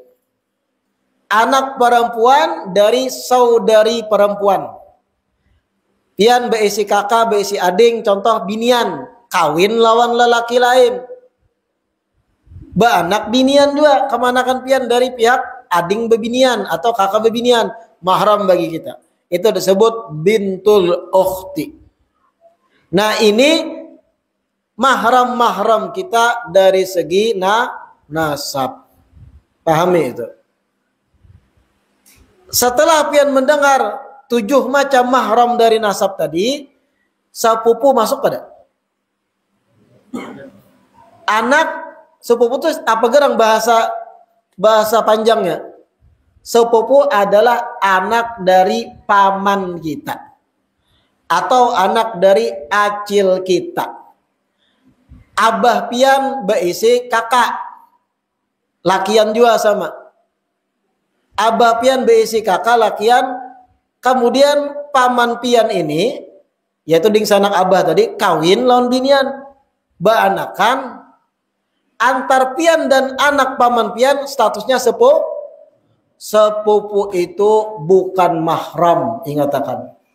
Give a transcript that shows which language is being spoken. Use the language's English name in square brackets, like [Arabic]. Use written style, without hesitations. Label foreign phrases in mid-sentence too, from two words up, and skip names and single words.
[Indonesian] Anak perempuan dari saudari perempuan. [Banjar] Pian beisi kakak, beisi ading, contoh binian, kawin lawan lelaki lain. Anak binian juga, kemanakan pian dari pihak ading bebinian atau kakak bebinian, [Indonesian] mahram bagi kita. Itu disebut [Arabic] bintul ukhti. [Indonesian] Nah ini mahram-mahram kita dari segi nasab. Pahami itu. [Banjar] Setelah pian mendengar 7 macam mahram dari nasab tadi, sepupu masuk pada anak sepupu itu apa gerang bahasa panjangnya? [Indonesian] Sepupu adalah anak dari paman kita atau anak dari acil kita. [Banjar] Abah pian beisi kakak, lakian juga sama. Abah pian beisi kakak lakian, kemudian paman pian ini yaitu ding sanak abah tadi kawin lawan binian, baanakan antar pian dan anak paman pian statusnya sepupu itu bukan mahram, ingatakan.